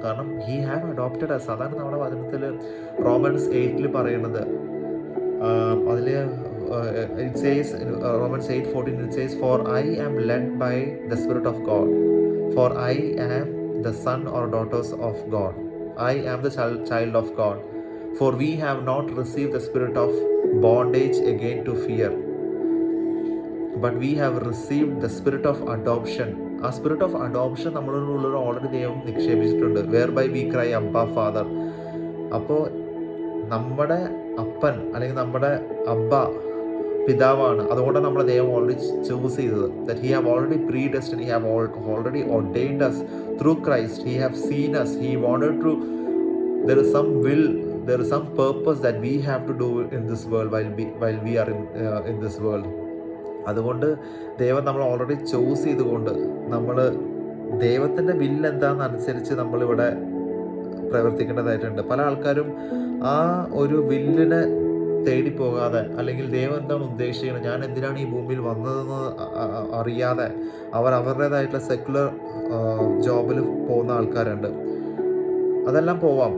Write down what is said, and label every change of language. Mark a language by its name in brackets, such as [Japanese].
[Malayalam] കാരണം [English] He have adopted us. [Malayalam] അതാണ് നമ്മുടെ വചനത്തിൽ റോമൻസ് 8 പറയുന്നത്. [English] അതിൽ it says in Romans 8:14, it says, for I am led by the Spirit of God, for I am the son or daughters of God, I am the child of God, for we have not received the spirit of bondage again to fear, but we have received the spirit of adoption. [Malayalam] ആ spirit of adoption നമ്മളുടെ ഉള്ളിൽ already ദൈവം നിക്ഷേപിച്ചിട്ടുണ്ട്. [English] Whereby we cry Abba father. [Malayalam] അപ്പോൾ നമ്മുടെ അപ്പൻ അല്ലെങ്കിൽ നമ്മുടെ അബ്ബ പിതാവാണ്. അതുകൊണ്ടാണ് നമ്മളെ ദൈവം ഓൾറെഡി ചൂസ് ചെയ്തത്. [English] That he have already predestined, he have already ordained us through Christ. He have seen us, he wanted to, there is some will, there is some purpose that we have to do in this world while we are in this world. [Malayalam] അതുകൊണ്ട് ദൈവം നമ്മൾ already choose ചെയ്തുകൊണ്ട് നമ്മൾ ദൈവത്തിൻ്റെ വില്ല് എന്താണെന്നനുസരിച്ച് നമ്മളിവിടെ പ്രവർത്തിക്കേണ്ടതായിട്ടുണ്ട്. പല ആൾക്കാരും ആ ഒരു വില്ലിനെ തേടി പോകാതെ, അല്ലെങ്കിൽ ദൈവം എന്താണ് ഉദ്ദേശിക്കുന്നത്, ഞാൻ എന്തിനാണ് ഈ ഭൂമിയിൽ വന്നതെന്ന് അറിയാതെ അവർ അവരുടേതായിട്ടുള്ള സെക്കുലർ ജോബിൽ പോകുന്ന ആൾക്കാരുണ്ട്. അതെല്ലാം പോവാം.